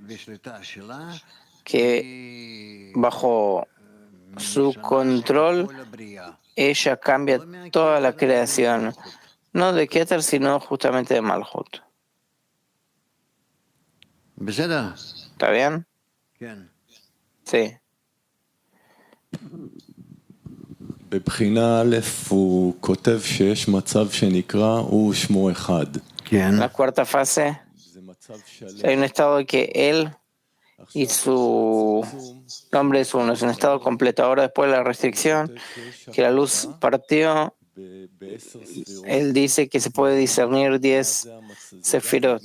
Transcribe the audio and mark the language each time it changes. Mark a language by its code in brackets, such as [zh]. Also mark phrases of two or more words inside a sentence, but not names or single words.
[es] Que bajo su control ella cambia toda la creación. No de Keter, sino justamente de Malhut. ¿Está bien? Sí. [he] בבחינה א' הוא כותב שיש מצב שנקרא הוא שמו אחד. [es] La cuarta fase, hay un estado de que él y su nombre es uno, es un estado completo. Ahora después de la restricción, que la luz partió, él dice que se puede discernir 10 sefirot.